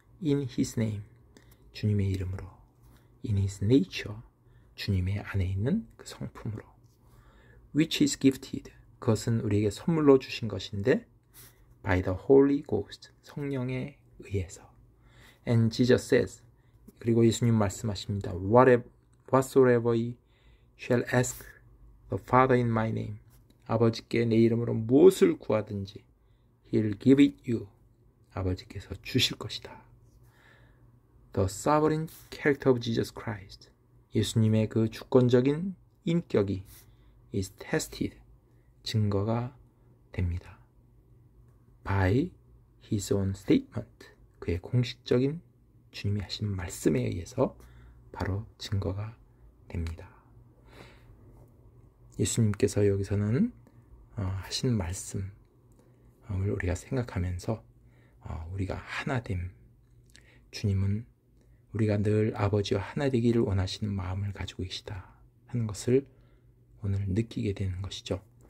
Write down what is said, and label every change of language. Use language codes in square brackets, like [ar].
[en] in His name [ko] 주님의 이름으로 [en] in His nature [ko] 주님의 안에 있는 그 성품으로 [en] which is gifted [ko] 그것은 우리에게 선물로 주신 것인데 [en] by the Holy Ghost [ko] 성령에 의해서 [en] and Jesus says [ko] 그리고 예수님 말씀하십니다. [en] Whatsoever ye shall ask the Father in my name [ko] 아버지께 내 이름으로 무엇을 구하든지 [en] He'll give it you [ko] 아버지께서 주실 것이다. [en] The sovereign character of Jesus Christ [ko] 예수님의 그 주권적인 인격이 [en] is tested [ko] 증거가 됩니다. [en] by his own statement [ko] 그의 공식적인 주님이 하신 말씀에 의해서 바로 증거가 됩니다. 예수님께서 여기서는 하신 말씀을 우리가 생각하면서 우리가 하나됨 주님은 우리가 늘 아버지와 하나 되기를 원하시는 마음을 가지고 계시다 하는 것을 오늘 느끼게 되는 것이죠.